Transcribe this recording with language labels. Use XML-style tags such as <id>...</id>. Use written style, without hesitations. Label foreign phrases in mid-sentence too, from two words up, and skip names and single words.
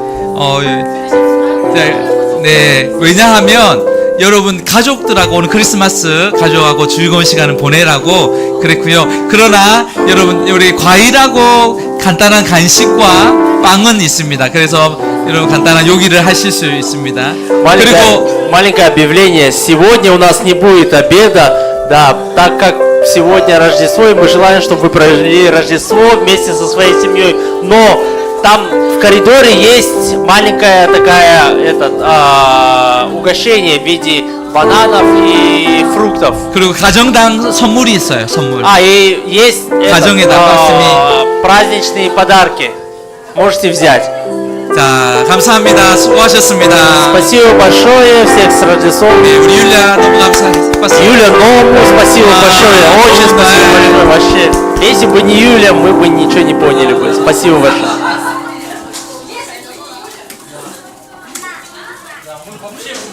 <ko>네, 왜냐하면 여러분 가족들하고 오늘 크리스마스 가족하고 즐거운 시간을 보내라고 그랬고요. 그러나 여러분 우리 과일하고 간단한 간식과 빵은 있습니다. 그래서 여러분 간단한 요기를 하실 수 있습니다. 그리고</ko> <ru>Маленькое объявление. Сегодня у нас не будет обеда, да, так как сегодня Рождество, и мы желаем, чтобы вы провели Рождество вместе со своей семьей. Но там в коридоре есть маленькая такая угощение в виде бананов и фруктов.</ru> <ko>그리고 가정당 선물이 있어요. 선물.</ko> <ru>И есть праздничные подарки. Можете взять.</ru> <ko>자, 감사합니다. 수고하셨습니다.</ko> <ru>Спасибо большое, всех с Рождеством.</ru> <ko>네, 우리 율리아 너무 감사합니다.</ko> <ru>Юля, Ному спасибо большое, очень спасибо большое вообще. Если бы не Юля, мы бы ничего не поняли бы. Спасибо большое.</ru>